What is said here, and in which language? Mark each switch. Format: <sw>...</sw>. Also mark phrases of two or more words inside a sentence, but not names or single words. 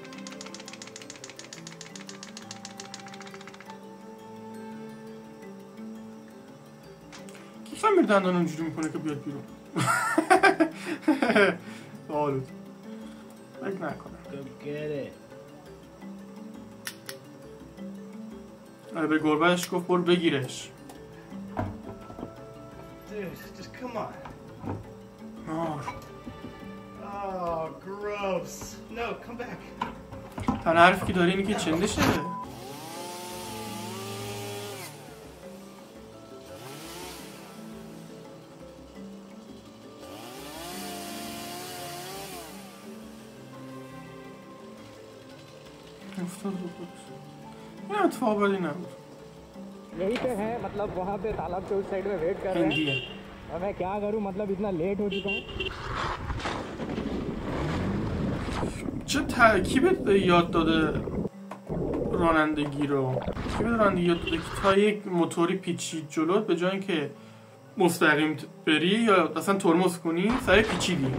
<fa>کی فهمید دندان اونجوری میکنه که بیاد بیرون؟ آلود فکر نکنم. به گربهش گفت برو بگیرش.</fa> <en>Dude, just come on. آه. Oh, gross. No, come back.</en> <fa>تنها حرفی که داری اینه که چندشه. افتاد بود. این اتفاق بدی نبود.</fa> <hi>यही पे है मतलब वहाँ पे तालाब के उस साइड में वेट कर रहे हैं</hi> <fa>هندیه.</fa> <hi>और मैं क्या करूँ मतलब इतना लेट हो चुका हूँ</hi> <fa>کی به یاد داده رانندگی رو؟ کی به رانندگی یاد داده که تا یک موتوری پیچید جلوت به جای اینکه مستقیم بری یا اصلا ترمز کنی سریع پیچیدی.</fa>